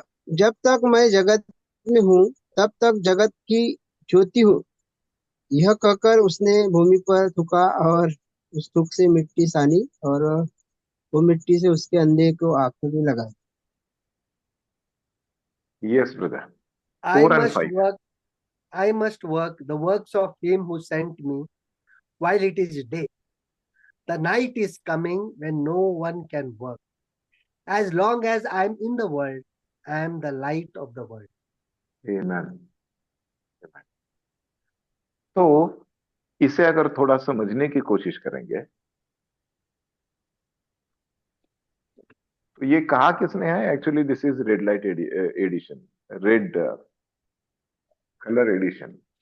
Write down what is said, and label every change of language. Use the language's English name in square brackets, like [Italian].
[Hindi] जब तक मैं जगत में हूँ तब तक जगत की ज्योति हूँ। यह कहकर उसने भूमि पर थूका और उस थूक से मिट्टी सानी और वो मिट्टी से उसके अंधे को आंखों में लगाई। [English] Yes, brother. I 4 and must 5. work, I must work the works of him who sent me while it is day. The night is coming when no one can work. As long as I am in the world, I am the light of the world. Amen. Amen. [Hindi] तो इसे अगर थोड़ा समझने की कोशिश करेंगे तो ये कहा किसने है? [English] Actually this is red light edition, red colour edition.